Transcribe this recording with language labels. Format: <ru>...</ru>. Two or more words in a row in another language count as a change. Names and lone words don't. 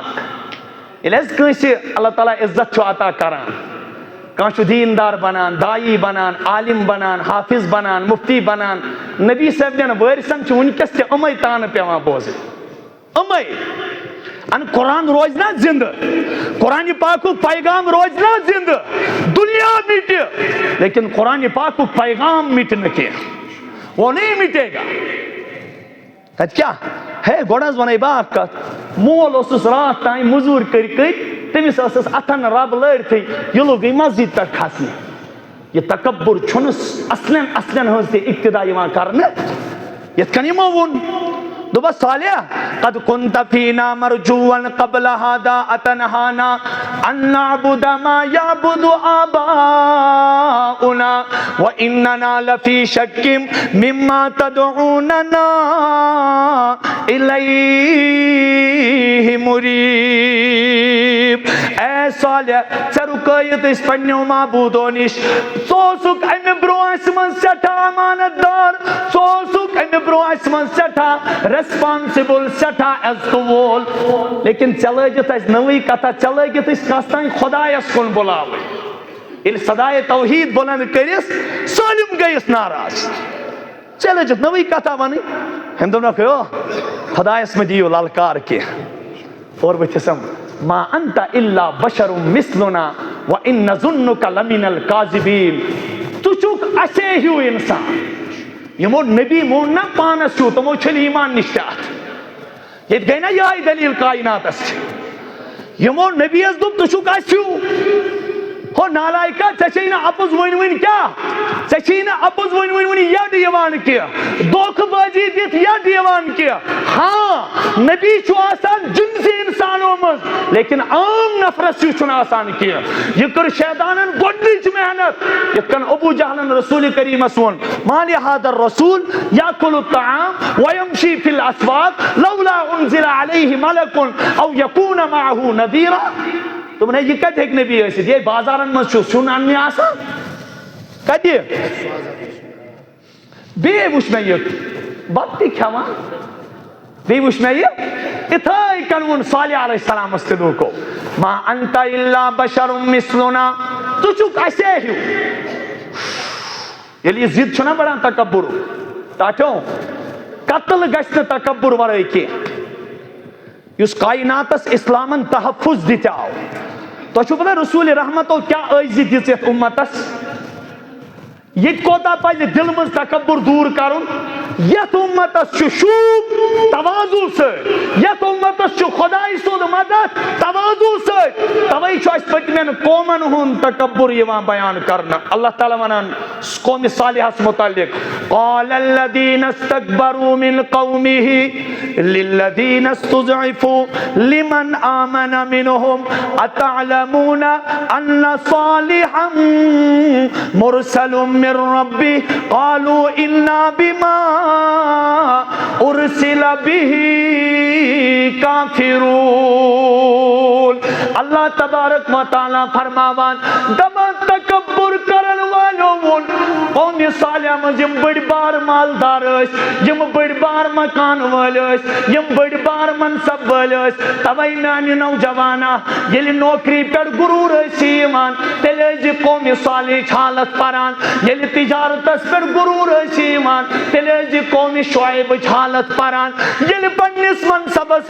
<ks>ییٚلہِ حظ کٲنٛسہِ اللہ تعالیٰ عزت چھُ عطا کران کانٛہہ چھُ دیٖندار بنان دایی بنان عالم بنان حافظ بنان مفتی بنان نبی صٲبنٮ۪ن وٲرثن چھِ وٕنکٮ۪س تہِ یِمے تانہٕ پٮ۪وان بوزٕنۍ یِمے ان قرآن روزِ نا زندٕ قرآنہِ پاکُک پیغام روزِ نا زندٕ دُنیا مِٹہِ لیکن قرآنہِ پاکُک پیغام مِٹہِ نہٕ کینٛہہ</ks> <ur>وہ نہیں مٹے گا.</ur> <ks>تتہِ کیٛاہ ہے گۄڈٕ حظ ونے بہٕ اکھ کتھ مول اوسُس راتھ تانۍ موٚزوٗرۍ کٔرۍ تٔمِس ٲسٕس اتھن رب لٲرتھٕے یہِ لوٚگٕے مسجد پٮ۪ٹھ کھسنہِ. یہِ تکبر چھُنہٕ اصلٮ۪ن ہٕنٛز تہِ اقتدا یِوان کرنہٕ یِتھ کٔنۍ یِمو ووٚن دوٚپس</ks> <ar>صالح قد كنت فينا مرجوا قبل هذا اتنهانا ان نعبد ما يعبد آباؤنا واننا لفي شك مما تدعوننا اليه مريب.</ar> <ks>اے صالح ژےٚ رُکٲیِتھ أسۍ پننیو معبوٗدو نِش ژٕ اوسُکھ امہِ برونٛہہ اسہِ منٛز سٮ۪ٹھاہ امانت دار ژٕ اوسُکھ امہِ برونٛہہ اسہِ منٛز سٮ۪ٹھاہ ریسپانسبل سٮ۪ٹھاہ عزتہٕ وول لیکن ژےٚ لٲجِتھ اسہِ نٔوٕے کتھا ژےٚ لٲگِتھ أسۍ کس تانۍ خۄدایس کُن بُلاوٕنۍ. ییٚلہِ صدایے توحیٖد بُلند کٔرِس سٲلِم گٔیِس ناراض ژےٚ لٲجِتھ نٔوٕے کتھا ونٕنۍ. أمۍ دوٚپنکھ ہیو خۄدایس مہ دِیِو للکار کینٛہہ اور ؤتھِسم</ks> <ar>ما انت الا بشر مثلنا وان نظنك لمن الكاذبين.</ar> <ks>ژٕ چھُکھ اَسے ہیوٗ انسان. یِمو نبی مون نا پانس ہیوٗ تِمو چھٔلۍ ایٖمان نِش تہِ اتھ ییٚتہِ گٔے نا یِہے دلیٖل کایناتس چھِ یِمو نبی یس دوٚپ ژٕ چھُکھ اَسہِ ہیوٗ ہو نالایکا ژےٚ چھے نہٕ اپُز ؤنۍ کیٛاہ ژےٚ چھے نہٕ اپُز ؤنۍ یڈ یِوان کینٛہہ دھوکہٕ بٲزی دِتھ یڈ یِوان کینٛہہ. ہاں نبی چھُ آسان جنسی انسانو منٛز لیکن عام نفرس ہیوٗ چھُنہٕ آسان کینٛہہ. یہِ کٔر شیطانن گۄڈنِچ محنت یِتھ کٔنۍ ابوٗ جہلن رسول کریٖمس ووٚن</ks> <ar>ما لہذا الرسول یاکُلُ الطعام ویمشی فی الاسواق لولا انزل علیہ ملک او یکون معہ نذیرا.</ar> <ks>دوٚپُن ہے یہِ کتہِ ہیٚکہِ نبی ٲسِتھ یے بازارن منٛز چھُ سیُن اننہِ آسان کتہِ. بیٚیہِ وٕچھ مےٚ یہِ بتہٕ تہِ کھٮ۪وان بیٚیہِ وٕچھ مےٚ یہِ اِتھَے کٔنۍ ووٚن صالح علیہ السلامس تہِ لوٗکو</ks> <ar>ما انت الا بشر مثلنا</ar> <ks>ژٕ چھُکھ اَسے ہیوٗ. ییٚلہِ یہِ ضد چھُنہ بڑان تکبرُک ٹاٹھیو قتل گژھِ نہٕ تکبر ورٲے کینٛہہ یُس کایناتس اسلامن تحفظ دِتہِ آو. تۄہہِ چھُو پتہ رسول رحمتو کیٛاہ ٲسۍ دِژ یتھ اُمتس ییٚتہِ کوتاہ پزِ دلہٕ منٛز تکبر دوٗر کرُن. یتھ اُمتس چھُ شوٗب تواضوٗ سۭتۍ یتھ اُمتس چھُ خۄداے سُنٛد مدد تواضوٗ سۭتۍ. توے چھُ اسہِ پٔتمٮ۪ن قومن ہُنٛد تکبر یِوان بیان کرنہٕ. اللہ تعالیٰ ونان قومِ صالحس متعلق</ks> <ar>قال الذين استكبروا من قومه للذين استضعفوا لمن آمن منهم أتعلمون أن صالحا مرسل من ربه قالوا إنا بما أرسل به كافرون.</ar> <ks>اللہ تبارک و تعالیٰ فرماوان دپان تکبر تکبر کرن والو ون قوم صالح مز یم بڑ بار مالدار ٲسۍ یم بڑ بار مکان وٲلۍ ٲسۍ یم بڑ بار منصب وٲلۍ ٲسۍ توے میانہِ نوجوانا ییٚلہِ نوکری پٮ۪ٹھ غروٗر ٲسۍ یِوان تیٚلہِ ٲسۍ یہِ قومِ صالحٕچ حالت پران ییٚلہِ تجارتس پٮ۪ٹھ غروٗر ٲسۍ یِوان تیٚلہِ ٲسۍ یہِ قومِ شعیبٕچ حالت پران ییٚلہِ پننِس منصبس</ks>